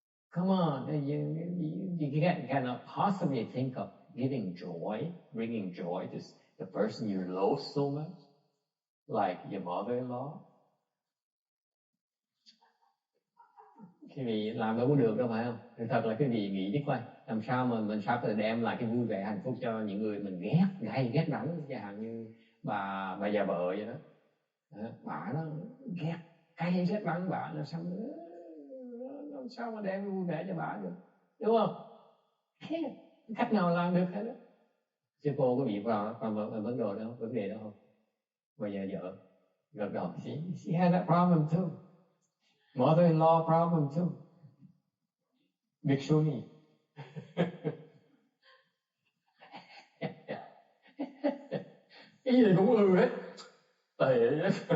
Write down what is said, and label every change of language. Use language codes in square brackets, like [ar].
[en] Come on, you cannot possibly think of giving joy, bringing joy to the person you love so much, like your mother-in-law. [vi] Quý vị làm đâu có được đâu phải không? Thì thật là quý vị nghĩ chứ coi, làm sao mà mình sắp tới đem lại cái vui vẻ hạnh phúc cho những người mình ghét đắng, chẳng hạn như bà già vợ vậy đó. Bà nó ghét đắng bà, làm sao mà đem vui vẻ cho bà được, đúng không? Cách nào làm được hết đó. Chứ cô có bị vào vấn đề đó không? Bây giờ vợ gật đầu, [en] she had that problem too. Mother-in-law problem too. Big Shuni. [vi] Cái gì cũng hết. Tệ hết.